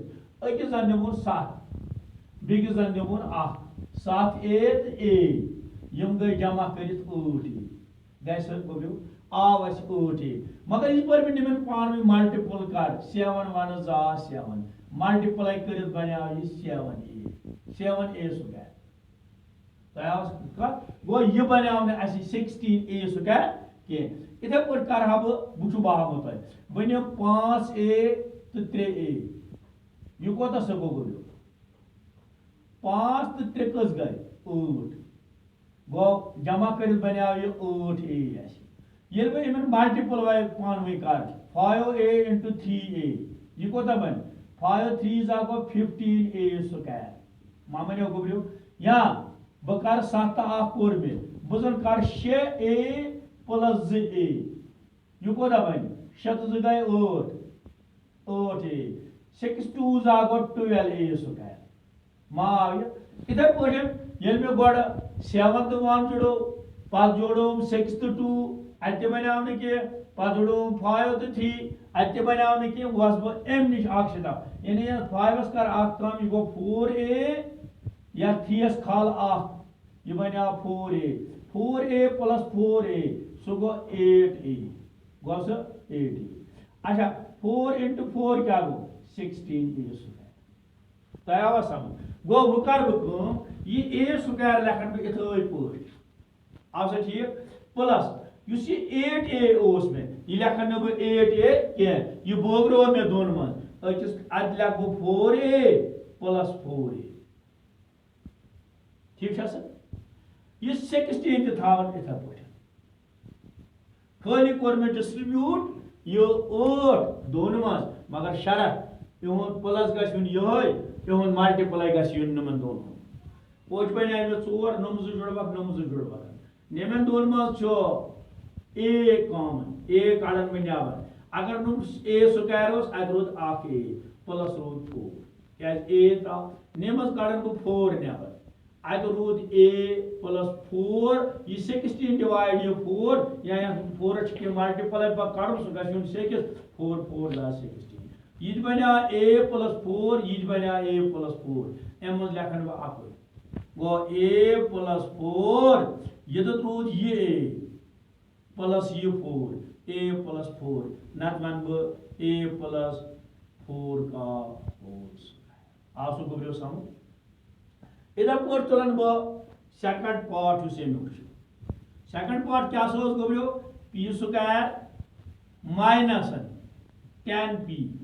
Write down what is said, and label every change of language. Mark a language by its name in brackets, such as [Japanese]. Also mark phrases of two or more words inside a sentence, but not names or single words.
[Kashmiri] أکِس زن دِمون 7 بیٚکِس زن دِمون 1 7a تہٕ a یِم گٔے جمع کٔرِتھ 8a. گژھِ گوٚو آو اَسہِ 8a. مگر یِتھ پٲٹھۍ بہٕ یِمن پانہٕ ؤنۍ ملٹِپل کر 7 1 7 ملٹِپلاے کٔرِتھ بنیو یہِ [English] 7a square. [Kashmiri] تۄہہِ آو کتھ. گوٚو یہِ بنیو نہٕ اَسہِ [English] 16a square [Kashmiri] کینٛہہ. یِتھے پٲٹھۍ کرٕ ہا بہٕ ہاوو تۄہہِ بہٕ نِمہٕ 5a تہٕ 3a. یہِ کوتاہ سا گوٚو 5 تہٕ 3 کٔژ گٔے 8. گوٚو جمع کٔرِتھ بنیو یہِ 8a اَسہِ. ییٚلہِ بہٕ یِمن ملٹِپلاے پانہٕ ؤنۍ کرٕ [English] 5a into 3a [Kashmiri] یہِ کوتاہ بنہِ 5 3 گوٚو [English] 15a square. [Kashmiri] ما بنیو گوٚبریو. یا بہٕ کرٕ 7 تہٕ 1 کوٚر مےٚ بہٕ زن کرٕ [English] 6a plus 2a. [Kashmiri] یہِ کوتاہ بنہِ 6 تہٕ 2 گٔے 8a. 6 2 گوٚو [English] 12a square. [Kashmiri] ما آو یہِ. یِتھے پٲٹھۍ ییٚلہِ مےٚ گۄڈٕ 7 تہٕ 1 جُڑو پتہ جوڑوم 6 تہٕ 2 اتہِ بنیو نہٕ کینٛہہ پتہ جوڑوم 5 تہٕ 3 اتہِ بنیو نہٕ کینٛہہ گوس بہٕ امہِ نِش اکھ سٹاپ یعنی یتھ 5 کر اکھ کم یہِ گوٚو 4a یتھ 3 یس کھال اکھ یہ بنیو 4a [English] 4a plus 4a [Kashmiri] سُہ گوٚو 8a گوٚو سُہ 8a اچھا [English] 4 into 4 [Kashmiri] کیا گوٚو [English] 16a square [Kashmiri] تۄہہِ آوا سمجھ گوٚو وۄنۍ کر بہٕ کٲم یہ [English] a square [Kashmiri] لیکھن بہٕ یِتھٲے پٲٹھۍ آو سا ٹھیک پلس یُس یہ 8a اوس مےٚ یہِ لیکھن نہٕ بہٕ 8a کینٛہہ یہِ بٲگرو مےٚ دۄن منٛز أکِس اَتہِ لیکھٕ بہٕ [English] 4a plus 4a [Kashmiri] ٹھیک چھا سا یہ 16 تہِ تھاوان یِتھے پٲٹھۍ خٲلی کوٚر مےٚ ڈسٹربیوٹ یہ 8 دۄن منٛز مگر شرط یِہُنٛد پلس گژھِ یُن یِہوے یِہُنٛد ملٹِپلاے گژھِ یُن یِمن دۄن ہُنٛد پوٚچھ بنے مےٚ 4 نُم زٕ جُڑوکھ یِمن دۄن منٛز چھُ a کامن a کڑن بہٕ نٮ۪بر اگر نُم [English] a square [Kashmiri] اوس اتہِ روٗد اکھ a پلس روٗد 4 کیازِ a تراو نِمس کڑن بہٕ 4 نٮ۪بر اتہِ روٗد [English] a plus 4 [Kashmiri] یہ 16 ڈِوایڈ یہ 4 یا 4 چھِ کینٛہہ ملٹِپلاے پتہٕ کڑُن سُہ گژھِ یُن 6 4 4 16 یہ تہِ بنیو [English] a plus 4 [Kashmiri] یہ تہِ بنیو [English] a plus 4 [Kashmiri] امہِ منٛز لیکھن بہٕ اکُے گوٚو [English] a plus 4 [Kashmiri] ییٚتٮ۪تھ روٗد یہ a پلس یہ 4 [English] a plus 4 [Kashmiri] نتہٕ ونہٕ بہٕ [English] a plus 4 [Kashmiri] کا [English] whole square [Kashmiri] آو سُہ گوٚبریو سمجھ اِتھے پٲٹھۍ تُلن بہٕ [English] second part [Kashmiri] یُس امیُک چھُ [English] second part [Kashmiri] کیاہ سا اوس گوٚبریو [English] p square minus 10p